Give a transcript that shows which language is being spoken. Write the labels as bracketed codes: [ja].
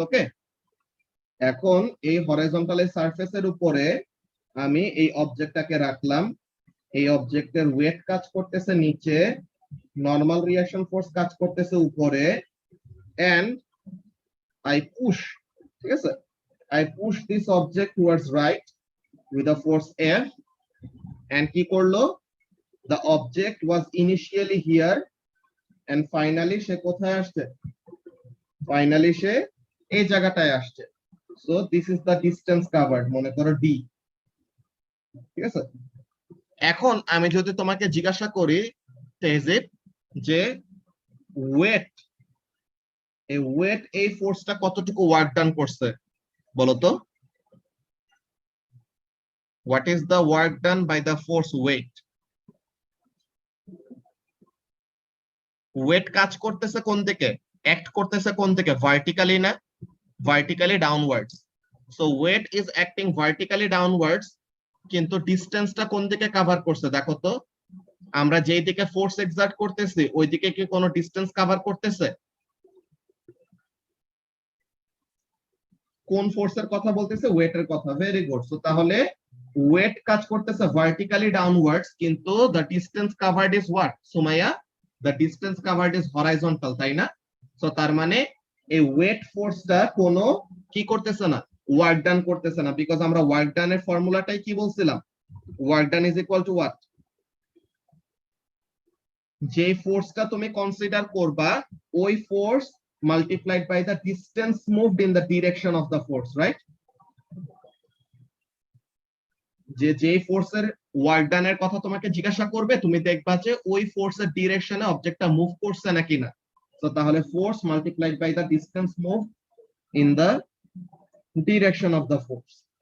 [bn] ওকে, এখন এই হরাইজন্টাল সারফেসের উপরে আমি এই অবজেক্টটাকে রাখলাম, এই অবজেক্টের ওয়েট কাজ করতেছে নিচে, নরমাল রিঅ্যাকশন ফোর্স কাজ করতেছে উপরে, এন্ড [en] I push, ঠিক আছে, I push this object towards right with a force F, [bn] and কি করলো, [en] the object was initially here and finally [bn] সে কোথায় আসছে? ফাইনালি সে এই জায়গাটায় আসছে। [en] so this is the distance covered, [bn] মনে করো d, ঠিক আছে? এখন আমি যদি তোমাকে জিজ্ঞাসা করি তেহজিব যে ওয়েট, এই ওয়েট এই ফোর্সটা কতটুকু ওয়ার্ক ডান করছে বলো তো? [en] What is the work done by the force weight? [bn] Wait কাজ করতেছে কোন দিকে, অ্যাক্ট করতেছে কোন দিকে? ভার্টিক্যালি না, vertically downwards. [en] so weight is acting vertically downwards, [bn] কিন্তু ডিসটেন্সটা কোন দিকে কভার করছে দেখো তো? আমরা যেই দিকে ফোর্স এক্সার্ট করতেছি ওই দিকে কি কোনো ডিসটেন্স কভার করতেছে? কোন ফোর্সের কথা বলতেছে? ওয়েটের কথা। Very good. সো তাহলে ওয়েট কাজ করতেছে ভার্টিক্যালি ডাউনওয়ার্ডস, কিন্তু [en] the distance covered is what [bn] Sumaiya? [en] the distance covered is horizontal, [bn] তাই না? সো তার মানে এই ওয়েট ফোর্সটা কোনো কি করতেছে না, ওয়ার্ক ডান করতেছে না, বিকজ আমরা ওয়ার্ক ডানের ফর্মুলাটাই কি বলছিলাম? [en] Work done is equal to what? [bn] যে ফোর্সটা তুমি কনসিডার করবা ওই force [en] multiplied by the distance moved in the direction of the force, right? [bn] যে ফোর্সের ওয়ার্ক ডানের কথা তোমাকে জিজ্ঞাসা করবে, তুমি দেখবা যে ওই ফোর্সের ডিরেকশনে অবজেক্টটা মুভ করছে নাকি না। [en] তো তাহলে force multiplied by the distance move in the direction of the force.